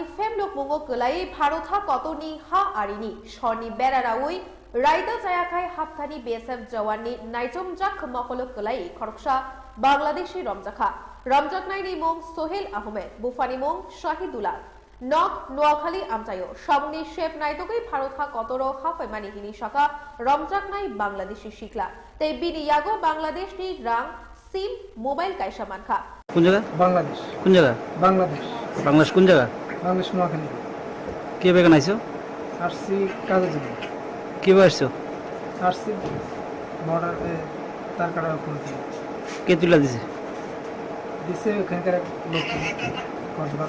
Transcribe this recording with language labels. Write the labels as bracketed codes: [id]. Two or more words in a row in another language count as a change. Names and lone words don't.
[trp] Femlo Pungo Kalai Bharotha Kotoni Ha Arini Shorni Beraraui Raida Jayakai Haptani BSF Jawani Naitum Jak Mokolok Kalai Khoroksa Bangladeshi Ramjakha Ramjak Naini Mong Sohel Ahmed Bufani Mong Shahidullah Nok Noakhali Amtayo Shamuni Shep Naitogui Bharotha Kotoro Hafaimani Hini Shaka Ramjak Nai Bangladeshi Shikla Te Bini Yago Bangladesh Ni Rang SIM Mobile Kaisha Mankha [bn] কোন জায়গা? বাংলাদেশ। কোন জায়গা? বাংলাদেশ। বাংলাদেশ কোন জায়গা? বাংলাদেশ নোয়াখালী। কে বেগান আইছো? আসছি কাজের জন্য। কে আসছো? আসছি বর্ডার তার কাটা করে দিয়ে। কে তুলে দিছে? দিছে ওখানকার এক লোক কসবার।